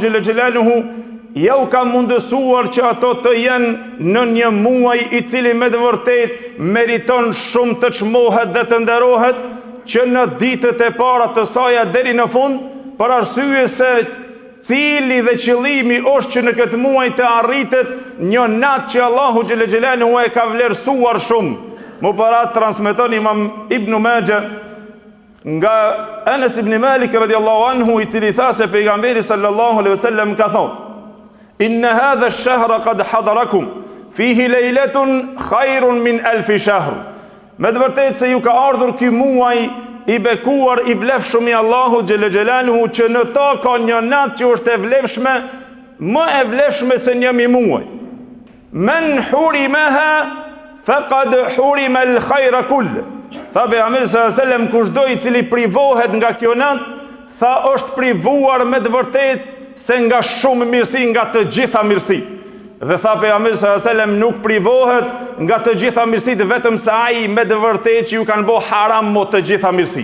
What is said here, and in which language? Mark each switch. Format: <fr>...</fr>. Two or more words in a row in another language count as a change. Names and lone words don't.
<ar>جل جلاله</ar> <sq>ja u ka mundësuar që ato të jenë në një muaj i cili me të vërtet meriton shumë të çmohet dhe të nderohet, që në ditët e para të saj deri në fund, për arsye se cili dhe qëllimi është që në këtë muaj të arritet një natë që Allahu</sq> <ar>جل جلاله</ar> <sq>e ka vlerësuar shumë. Më para transmeton Imam Ibn Majah nga Anas ibn Malik</sq> <ar>رضي الله عنه,</ar> <sq>i cili tha se pejgamberi</sq> <ar>صلى الله عليه وسلم</ar> <sq>ka thonë:</sq> <ar>"إن هذا الشهر قد حضركم فيه ليلة خير من ألف شهر."</ar> <sq>Me të vërtetë se ju ka ardhur ky muaj i bekuar, i vlefshëm i Allahu</sq> <ar>جل جلاله,</ar> <sq>që në ta ka një natë që është e vlefshme, më e vlefshme se një muaj.</sq> <ar>من حرمها فقد حرم الخير كل.</ar> <sq>Tha pejgamberi</sq> <ar>صلى الله عليه وسلم,</ar> <sq>kushdo i cili privohet nga kjo natë, tha është privuar me të vërtetë se nga shumë mirësi, nga të gjitha mirësi. Dhe tha pejgamberi</sq> <ar>صلى الله عليه وسلم,</ar> <sq>nuk privohet nga të gjitha mirësitë vetëm se ai me të vërtetë që ju kanë bë haram mo të gjitha mirësi.</sq>